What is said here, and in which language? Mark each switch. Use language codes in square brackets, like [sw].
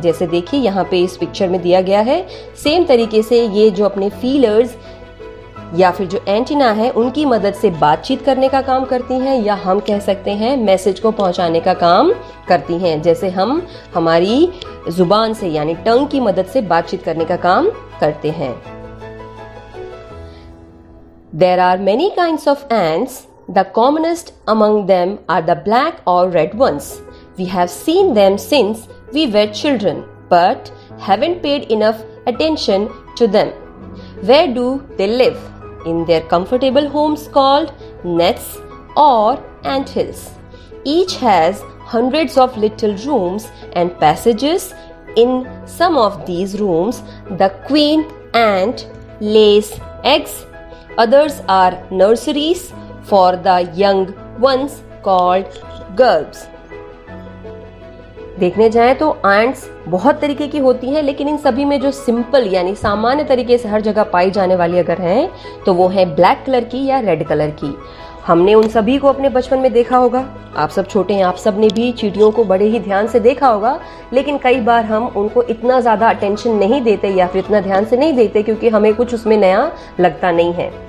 [hi] जैसे देखिए यहाँ पे इस पिक्चर में दिया गया है, सेम तरीके से ये जो अपने फीलर्स या फिर जो एंटीना है उनकी मदद से बातचीत करने का काम करती हैं, या हम कह सकते हैं मैसेज को पहुंचाने का काम करती हैं। जैसे हम हमारी जुबान से यानी टंग की मदद से बातचीत करने का काम करते हैं। [en] There are many kinds of ants. The commonest among them are the black or red ones. We have seen them since we were children, but haven't paid enough attention to them. Where do they live? In their comfortable homes called nests or anthills. Each has hundreds of little rooms and passages. In some of these rooms, the queen ant lays eggs. Others are nurseries for the young ones called grubs. [hi] देखने जाएं तो ants बहुत तरीके की होती हैं, लेकिन इन सभी में जो सिंपल यानी सामान्य तरीके से हर जगह पाई जाने वाली अगर हैं तो वो है ब्लैक कलर की या रेड कलर की। हमने उन सभी को अपने बचपन में देखा होगा। आप सब छोटे हैं, आप सब ने भी चींटियों को बड़े ही ध्यान से देखा होगा, लेकिन कई बार हम उनको इतना ज़्यादा अटेंशन नहीं देते या फिर इतना ध्यान से नहीं देते क्योंकि हमें कुछ उसमें नया लगता नहीं है।